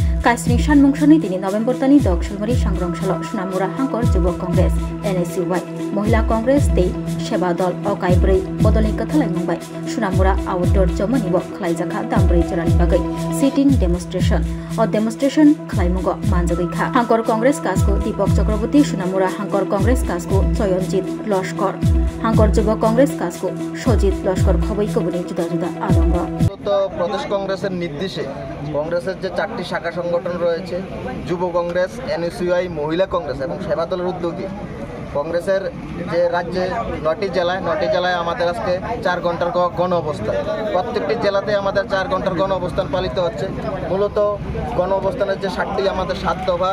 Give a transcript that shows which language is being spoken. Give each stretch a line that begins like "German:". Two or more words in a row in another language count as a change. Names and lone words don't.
Kok Borok: Kaisni Shanmungsani 3 November tani Dokshulmari Sangrongshalo Sunamura Hankor Jubok Congress NSUY Mohila Congress Tei Sheba Dol Okai Brei Bodolni Kathalai Mumbai Sunamura Outdoor Jomani Bo Khlaijaka Dambrei Jorani Bagai Sitting Demonstration or Demonstration Khlaimugo Manjagoi Kha Hankor Congress Kasko Deepak Chakraborty Sunamura Hankor Congress Kasko Soyonjit Loshkor Hankor Jubok Congress Kasko Shojit Loshkor Khoboi Kobuni Juda Juda Adongo
Bangla: প্রদেশ কংগ্রেসের নির্দেশে কংগ্রেসের যে 4টি শাখা সংগঠন রয়েছে যুব কংগ্রেস এনএসইউআই মহিলা কংগ্রেস এবং সেবা দলের উদ্যোগে কংগ্রেসের যে রাজ্যে 9টি জেলায় আমাদের আজকে 4 ঘন্টার গণ অবস্থান প্রত্যেকটি জেলাতে আমাদের 4 ঘন্টার গণ অবস্থান পালিত হচ্ছে মূলত গণ অবস্থানের যে 7টি আমাদের 7 দফা